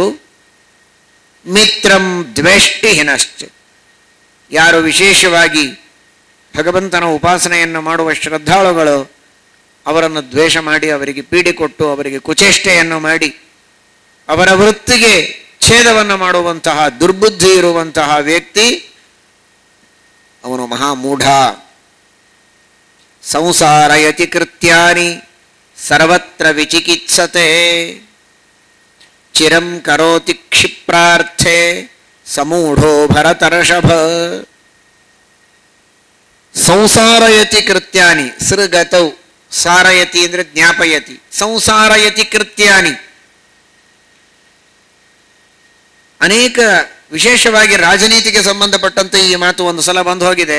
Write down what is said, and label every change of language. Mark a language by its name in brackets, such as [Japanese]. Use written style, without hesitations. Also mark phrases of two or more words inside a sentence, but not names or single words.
[Sanskrit] ಮಿತ್ರಂ ದ್ವೇಷ್ಟಿ ಹಿನಶ್ಚ, [Kannada] ಯಾರು ವಿಶೇಷವಾಗಿ ಭಗವಂತನ ಉಪಾಸನೆಯನ್ನು ಮಾಡುವ ಶ್ರದ್ಧಾಳುಗಳು ಅವರನ್ನು ದ್ವೇಷ ಮಾಡಿ, ಅವರಿಗೆ ಪೀಡೆ ಕೊಟ್ಟು, ಅವರಿಗೆ ಕುಚೇಷ್ಟೆಯನ್ನು ಮಾಡಿ, ಅವರ ವೃತ್ತಿಗೆ ಛೇದವನ್ನು ಮಾಡುವಂತಹ ದುರ್ಬುದ್ಧಿ ಇರುವಂತಹ ವ್ಯಕ್ತಿ ಅವನು ಮಹಾಮೂಢ. [Sanskrit] ಸಂಸಾರಯತಿ ಕೃತ್ಯಾನಿ ಸರ್ವತ್ರ ವಿಚಿಕಿತ್ಸತೆ, ಚಿರಂ ಕರೋತಿ ಕ್ಷಿಪ್ರಾರ್ಥೆ ಸಮೂಢೋ ಭರತರ್ಷಭ. ಸಂಸಾರಯತಿ ಕೃತ್ಯಾನಿ, ಸೃಗತೌ, ಸಾರಯತಿ ಅಂದರೆ ಜ್ಞಾಪಯತಿ, ಸಂಸಾರಯತಿ ಕೃತ್ಯಾನಿ. [Kannada] ಅನೇಕ ವಿಶೇಷವಾಗಿ ರಾಜನೀತಿಗೆ ಸಂಬಂಧಪಟ್ಟಂತೆ ಈ ಮಾತು ಒಂದು ಸಲ ಬಂದು ಹೋಗಿದೆ.